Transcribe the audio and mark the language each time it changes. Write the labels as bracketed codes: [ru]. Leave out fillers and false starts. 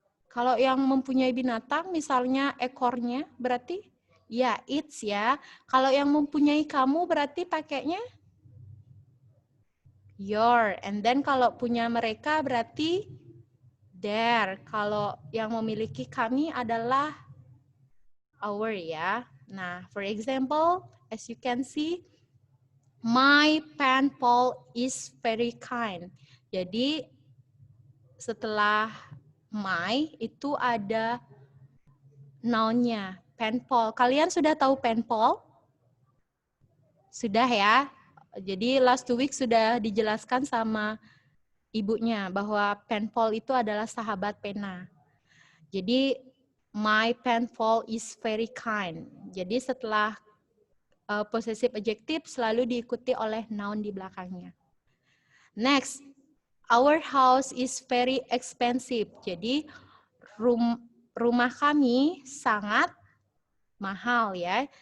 [id] Kalau yang mempunyai binatang misalnya ekornya berarti ya its ya. Kalau yang mempunyai kamu berarti pakainya your. [en] And then [id] kalau punya mereka berarti their. Kalau yang memiliki kami adalah our ya. [en] Nah, for example, as you can see, my pen pal is very kind. [id] Jadi setelah my itu ada noun-nya, pen pal. Kalian sudah tahu pen pal? Sudah ya. Jadi [en] last 2 week [id] sudah dijelaskan sama ibunya bahwa pen pal itu adalah sahabat pena. [en] Jadi my pen pal is very kind. [id] Jadi setelah possessive adjective selalu diikuti oleh noun di belakangnya. [en] Next, our house is very expensive. [id] Jadi rumah kami sangat mahal ya.